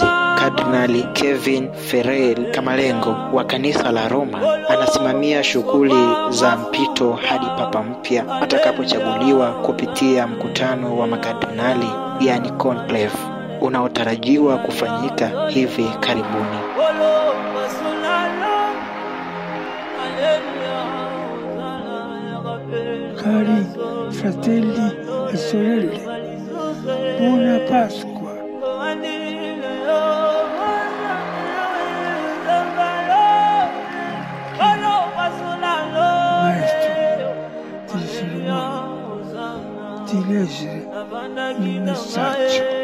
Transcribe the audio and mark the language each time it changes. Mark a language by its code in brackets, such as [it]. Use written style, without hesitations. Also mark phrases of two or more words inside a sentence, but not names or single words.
[sw] Kardinali Kevin Farrell Kamalengo wa kanisa la Roma anasimamia shughuli za mpito hadi papa mpya atakapochaguliwa kupitia mkutano wa makardinali, yani conclave, unaotarajiwa kufanyika hivi karibuni. [it] Cari fratelli e sorelle, buona Pasqua. Maestro dell'essere umano, di leggere il messaggio.